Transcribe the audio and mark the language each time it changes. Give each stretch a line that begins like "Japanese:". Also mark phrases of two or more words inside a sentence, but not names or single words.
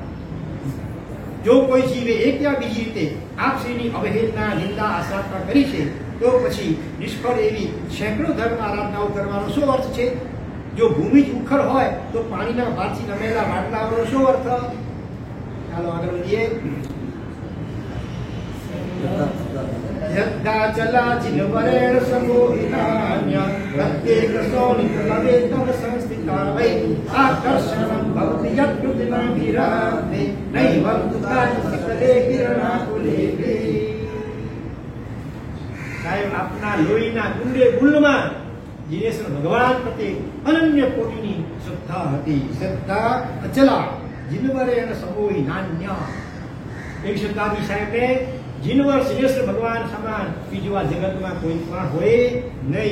Gujarati: હવે જો કોઈ જીવે એક યા બીજી રીતે આપ શ્રીની અવહેલના નિંદા આશ્રાત્મા કરી છે તો પછી નિષ્ફળ એવી સેંકડો ધર્મ આરાધનાઓ કરવાનો શું અર્થ છે? જો ભૂમિ જ ઉખર હોય તો પાણીના ભારથી નમેલા વાટલાઓનો શું અર્થ? ચાલો આગળ વધીએ.
Sanskrit: यद्दा चला जिनवरेण समोहितान्य प्रत्येक सोनित लवे तव संस्थिता वै आकर्षणं भवति यत्कृतिना विराते नैवं तुकाय सकले किरणाकुले वे.
Gujarati: સાહેબ આપના લોહીના ગુંડે ગુંડમાં જીનેશ્વર ભગવાન પ્રત્યે અનન્ય કોટીની શ્રદ્ધા હતી.
Sanskrit: શ્રદ્ધા અચલા જીનવરેણ સમોહિતાન્ય.
Gujarati: એક શ્રદ્ધાથી સાહેબને જીનવર સિદ્ધેશ્વર ભગવાન સમાન બીજું આ જગતમાં કોઈ પણ હોય નહીં.